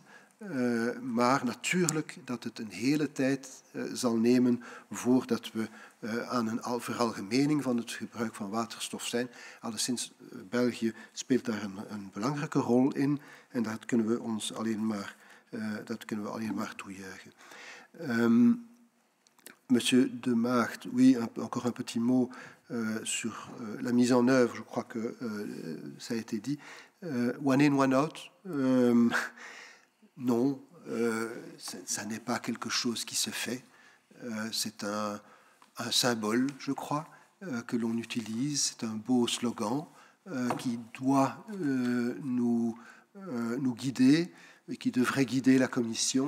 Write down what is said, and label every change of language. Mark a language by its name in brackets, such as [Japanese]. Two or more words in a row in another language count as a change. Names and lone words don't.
[Dutch] Maar natuurlijk dat het een hele tijd zal nemen voordat we aan een veralgemening van het gebruik van waterstof zijn. Alleszins, België speelt daar een belangrijke rol in en dat kunnen we ons alleen maar toejuichen. [French] Monsieur de Maagd, oui, encore un petit mot sur la mise en œuvre, je crois que ça a été dit. [English] One in, one out. [French] Non, ça n'est pas quelque chose qui se fait. C'est un symbole, je crois, que l'on utilise. C'est un beau slogan qui doit nous guider et qui devrait guider la Commission.